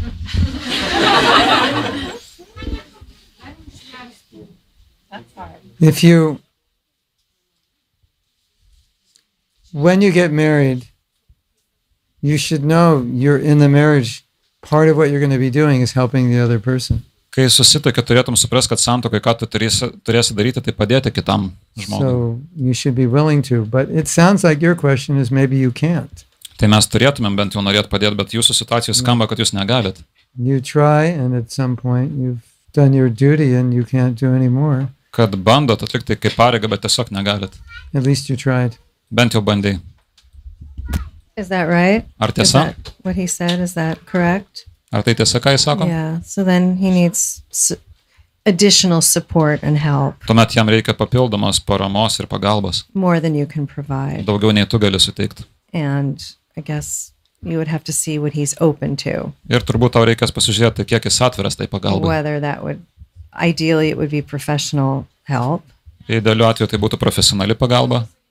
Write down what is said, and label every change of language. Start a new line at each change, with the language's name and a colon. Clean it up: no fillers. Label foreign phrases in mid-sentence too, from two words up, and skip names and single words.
English: That's hard. when you get married, you should know you're in the marriage. Part of what you're going to be doing is helping the other person.
Lithuanian: Kai susituoki, turėtum suprast, kad santuokai, ką tu turėsi daryti, tai padėti kitam žmogui.
English: So you should be willing to. But it sounds like your question is maybe you can't.
Lithuanian: Tai mes turėtumėm bent jau norėti padėti, bet jūsų situacijos skamba, kad jūs negalit.
English: You try, and at some point you've done your duty and you can't do any more.
Lithuanian: Kad bandot atlikti kaip pareigą, bet tiesiog negalit.
English: At least you tried.
Lithuanian: Bent jau bandai.
English: Is that right?
Lithuanian: Ar
English: Is
Lithuanian: tiesa?
English: that what he said? Is that correct?
Lithuanian: Ar tai tiesa, ką jis sako?
English: Yeah. So then he needs additional support and help.
Lithuanian: Tuomet jam reikia papildomos paramos ir pagalbos.
English: More than you can provide.
Lithuanian: Daugiau nei tu gali suteikti.
English: And I guess you would have to see what he's open to.
Lithuanian: Ir turbūt tau reikės pasižiūrėti, kiek jis atviras tai pagalbai.
English: Whether that would, ideally it would be professional help.
Lithuanian: Idealiu atveju tai būtų profesionali pagalba.